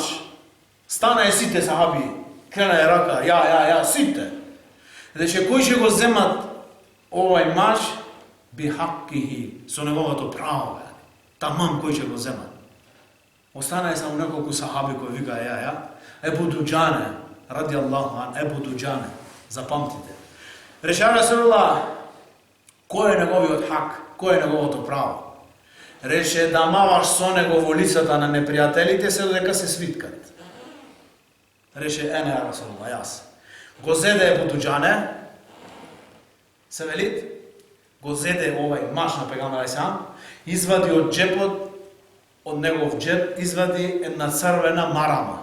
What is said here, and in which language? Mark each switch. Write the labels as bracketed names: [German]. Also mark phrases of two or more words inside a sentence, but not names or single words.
[Macedonian] Стана е сите сахаби, крена е рака, ја, сите. Рече, кој ќе го земат овај мач? [Arabic] بحقه, [Macedonian] со неговото право. Тамам кој ќе го земат. Остана е само неколку сахаби кои вика, ја. Ебу Дуџане, [Arabic] رضي الله عن, [Macedonian] Ебу Дуџане, запамтите. Рече Расулуллах, кој е неговиот хак, кој е неговото право? Рече, да маваш со него во лицата на непријателите се додека се свиткат. Рече, ене Расулуллах, јас. Го зеде Ебу Дуџане, се велит, го зеде овај маш на пегамбер алейхиссалам, извади од џепот, од негов џеп, извади една црвена марама.